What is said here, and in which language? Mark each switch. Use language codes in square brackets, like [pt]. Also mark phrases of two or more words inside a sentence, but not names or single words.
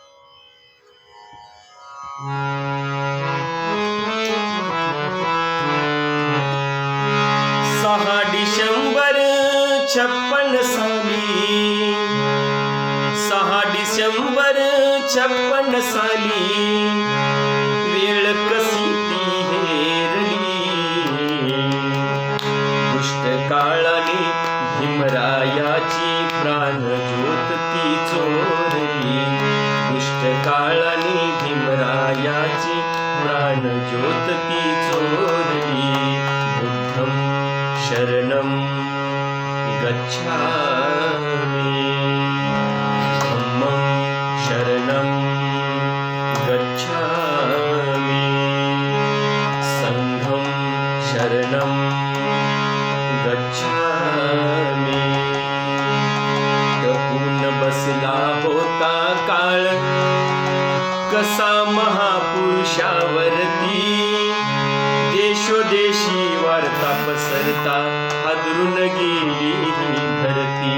[mr] 6 डिसेंबर 56 साली, 6 डिसेंबर 56 साली वेळ कशी ती हेरली. दुष्ट काळाने भीमरायाची प्राणज्योत ती चोरली. दुष्ट काळाने भीमरायाची प्राणज्योत ती चोरली. [pi] बुद्धं शरणं गच्छामि, धम्मं शरणं गच्छामि, संघं शरणं गच्छामि. [mr] टपून बसला होता काळ कसा महापुरुषावरती. देशोदेशी वार्ता पसरता हादरून गेली ही धरती.